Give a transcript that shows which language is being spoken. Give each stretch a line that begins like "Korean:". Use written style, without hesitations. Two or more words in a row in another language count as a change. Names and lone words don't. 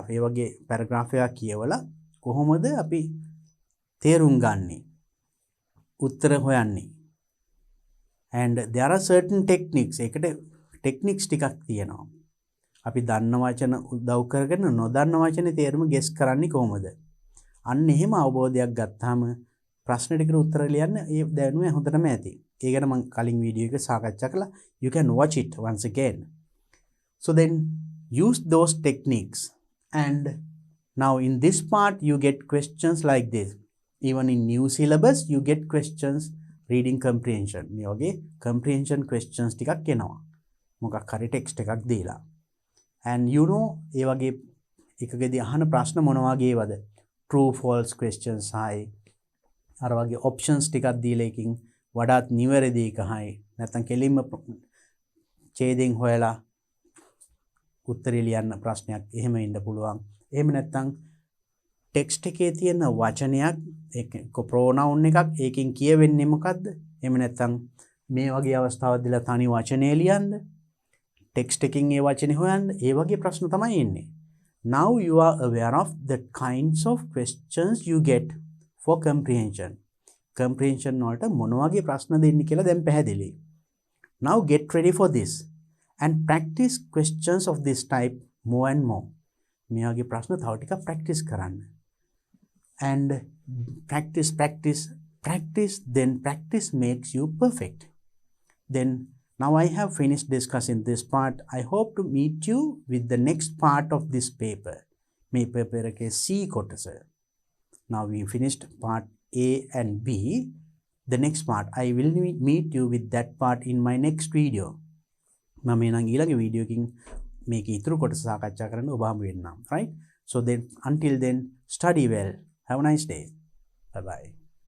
Sinhala: ඒ වගේ paragraph එකක් කියවලා කොහොමද අපි තේරුම් ගන්නේ? උත්තර හොයන්නේ.
English: And there are certain techniques.
Sinhala: ඒකට techniques ටිකක් තියෙනවා. අපි දන්න වචන උදව් කරගෙන නොදන්න වචනේ තේරුම guess කරන්නේ කොහොමද? අන්න එහෙම අවබෝධයක් ගත්තාම ප්‍රශ්න ටිකට උත්තර ලියන්න ඒ දැනුම හොඳටම ඇති. ඒ ගැන මම කලින් වීඩියෝ එක සාකච්ඡා කළා.
English: You can watch it once again. So then use those techniques, and now in this part you get questions like this. Even in new syllabus you get questions reading comprehension.
Sinhala: මේ වගේ
English: comprehension questions
Sinhala: ටිකක් එනවා. මොකක් හරි text එකක් දීලා.
English: And you know
Sinhala: ඒ වගේ එකකදී අහන ප්‍රශ්න මොන වගේ වද?
English: True false questions
Sinhala: හයි. අර වගේ options ටිකක් දීලා එකකින් වඩාත් නිවැරදි එක හයි. නැත්නම් කෙලින්ම ඡේදයෙන් හොයලා උත්තරේ ලියන්න ප්‍රශ්නයක් එහෙම ඉන්න පුළුවන්. එහෙම නැත්නම් ටෙක්ස්ට් එකේ තියෙන වචනයක් ඒක ප්‍රොනවුන් එකක් ඒකෙන් කියවෙන්නේ මොකද්ද? එහෙම නැත්නම් මේ වගේ අවස්ථාවක් දීලා තනි වචනේ ලියන්න. ටෙක්ස්ට් එකකින් ඒ වචනේ හොයන්න. ඒ වගේ ප්‍රශ්න තමයි එන්නේ.
English: Now you are aware of the kinds of questions you get for comprehension.
Sinhala: Comprehension වලට මොන වගේ ප්‍රශ්න දෙන්නේ කියලා දැන් පැහැදිලි.
English: Now get ready for this and practice questions of this type more and more.
Sinhala: මේ වගේ ප්‍රශ්න තව ටිකක් practice කරන්න.
English: And practice, then practice makes you perfect. Then now I have finished discussing this part. I hope to meet you with the next part of this paper.
Sinhala: මේ paper එකේ C කොටස.
English: Now we finished part A and B. The next part I will meet you with that part in my next video.
Sinhala: මම එනං ඊළඟ වීඩියෝ එකකින් මේක ඉතුරු කොටස සාකච්ඡා කරන්න ඔබ හමු වෙන්නම්.
English: Right? So then until then study well. Have a nice day. Bye bye.